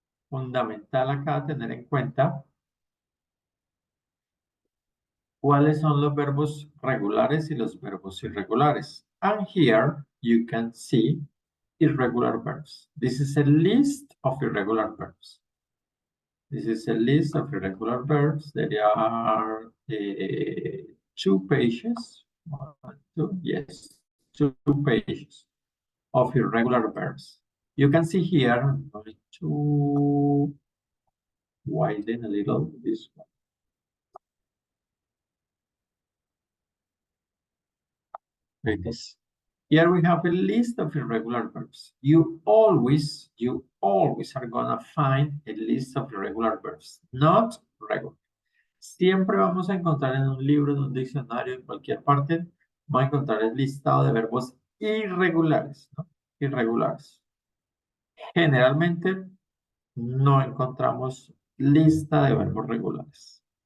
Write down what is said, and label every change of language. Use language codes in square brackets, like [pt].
[es] Fundamental acá tener en cuenta cuáles son los verbos regulares y los verbos irregulares. [en] And here you can see irregular verbs. This is a list of irregular verbs. This is a list of irregular verbs. There are 2 pages. 1, 2, yes, 2 pages of irregular verbs. You can see here, I'm going to widen a little this one. Like this. Here we have a list of irregular verbs. You always are gonna find a list of irregular verbs, not regular. [es] Siempre vamos a encontrar en un libro, en un diccionario, en cualquier parte, vamos a encontrar el listado de verbos irregulares, ¿no? Irregulares. Generalmente no encontramos lista de verbos regulares.